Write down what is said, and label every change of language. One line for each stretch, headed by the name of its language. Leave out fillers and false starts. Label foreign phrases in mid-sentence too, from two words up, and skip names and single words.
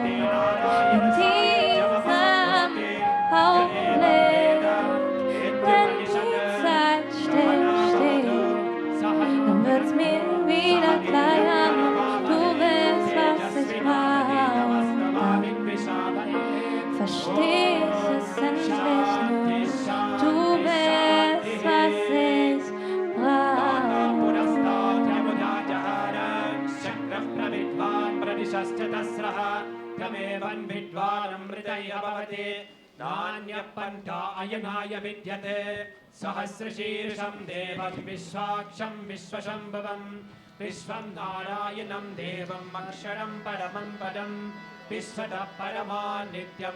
German: In diesem Augenblick, wenn die Zeit stillsteht, dann wird's mir wieder klar, nun du bist, was ich brauche. Dann versteh ich es endlich nun, du bist, was ich brauche.
Sanskrit: नान्यपन्थायनाय विद्यते सहस्रशीर्षं देवं विश्वाक्षं विश्वशम्भवं विश्वं नारायणं देवम् अक्षरं परमं पदं विश्वतः परमा नित्यं